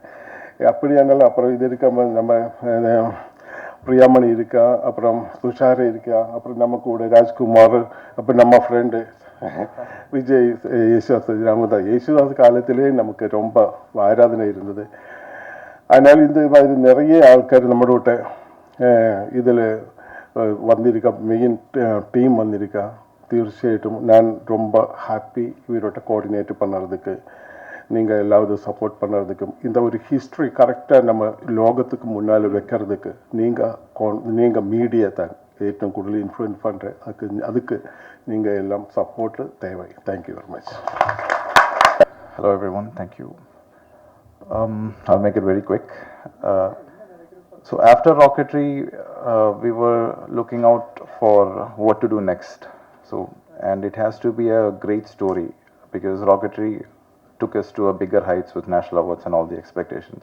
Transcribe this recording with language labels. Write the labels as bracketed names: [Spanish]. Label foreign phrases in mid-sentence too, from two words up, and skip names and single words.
[Tamil] அப்படியானாலும் அப்புறம் இது இருக்கா, நம்ம பிரியாமணி இருக்கா, அப்புறம் துஷார் இருக்கா, அப்புறம் நம்ம கூட ராஜ்குமார், அப்புறம் நம்ம ஃப்ரெண்டு விஜய், யேசுதாஸ், ராமதாஸ். யேசுதாஸ் காலத்திலே நமக்கு ரொம்ப ஆராதனை இருந்தது. அதனால் இந்த மாதிரி நிறைய ஆൾക്കാർ நம்மளோட இதில் வந்திருக்கா, மெயின் டீம் வந்திருக்கா. [Malayalam] തീർച്ചയായിട്ടും ഞാൻ [Tamil] ரொம்ப ஹாப்பி இவரோட கோஆர்டினேட் பண்ணுறதுக்கு, நீங்கள் எல்லாரும் சப்போர்ட் பண்ணுறதுக்கும், இந்த ஒரு ஹிஸ்ட்ரி கரெக்டாக நம்ம லோகத்துக்கு முன்னால் வைக்கிறதுக்கு நீங்கள் மீடியா தான் [Malayalam] ഏറ്റവും കൂടുതൽ [Tamil] இன்ஃப்ளூயன்ஸ் பண்ணுற, அதுக்கு நீங்கள் எல்லாம் சப்போர்ட் தேவை. [English] Thank you very much. Hello everyone, thank you. I'll make it very quick. So after Rocketry, we were looking out for what to do next. So, and it has to be a great story because Rocketry took us to a bigger heights with national awards and all the expectations.